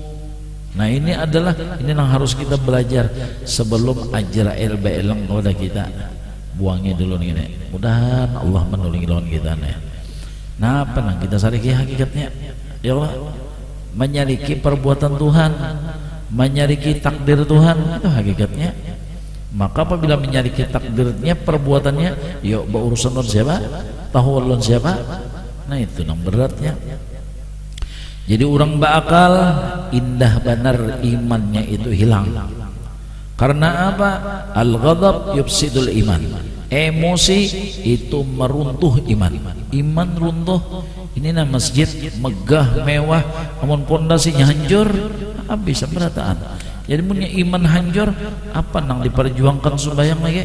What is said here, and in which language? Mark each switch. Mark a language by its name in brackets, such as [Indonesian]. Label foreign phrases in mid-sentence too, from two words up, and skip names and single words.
[Indonesian] Nah ini yang harus kita belajar sebelum ajar ilmu kepada kita. [Banjar] Buangi dulu nih. Mudahan Allah menolongi lawan kita nih. Nah apa kita sariki hakikatnya [Arabic] يا الله, [Banjar] menyariki perbuatan Tuhan, menyariki takdir Tuhan itu hakikatnya Maka apabila menyaliki takdirnya, perbuatannya, yuk berurusan dengan siapa? [Indonesian] Tahu Allah siapa? Nah itu yang beratnya. [Banjar] Jadi orang berakal indah benar imannya itu hilang. Karena apa? [Arabic] الغضب يفسد الإيمان. [Indonesian] Emosi itu meruntuh iman. Iman runtuh. Ini nama masjid megah mewah, namun pondasinya hancur, habis berataan. [Banjar] Jadi punya iman hancur, apa nang diperjuangkan sembahyang lagi?